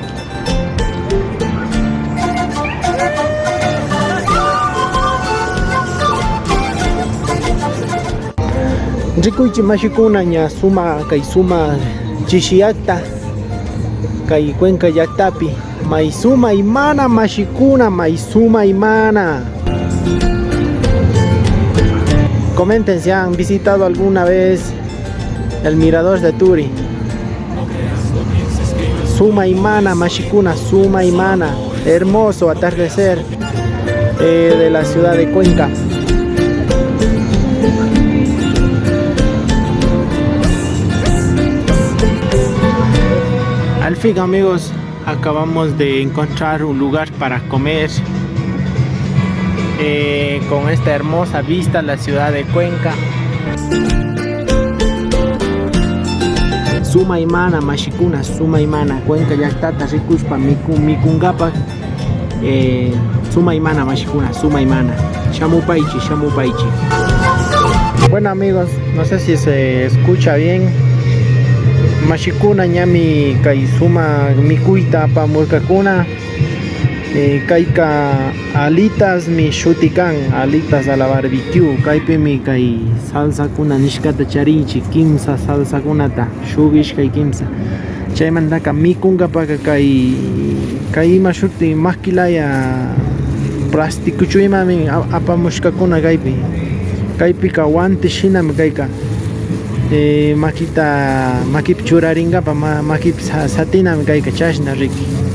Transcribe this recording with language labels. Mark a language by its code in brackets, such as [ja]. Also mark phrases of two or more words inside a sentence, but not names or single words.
[qu] Rikuychi mashikuna ña suma chishiyakta kay Cuenca llaqtapi maysuma imana mashikuna maysuma imana. [es] Comenten si han visitado alguna vez el mirador de Turi. [qu] Suma imana mashikuna, suma imana, [es] hermoso atardecer de la ciudad de Cuenca. Al fin amigos, acabamos de encontrar un lugar para comer con esta hermosa vista a la ciudad de Cuenca. [qu] Sumaymana mashikuna, sumaymana Cuenca llaktata rikushpa mikungapak sumaymana mashikuna, sumaymana shamupaychi, shamupaychi. [es] Bueno amigos, no sé si se escucha bien. [qu] Mashikuna ñami kay suma mikuyta apamurkakuna kayka alitas mi shutikan, [es] alitas a la barbecue. [qu] Kaypimi kay salsa kuna nishkata charinchik, kimsa salsa kunata shubish kay kimsa. Chaymantaka mikunkapak kay ima shuti maskilaya plástico chuymami apamushkakuna kaypi. Kaypika wanti shinami kayka. Makip churaringapa makip satinami kayka chashna riki.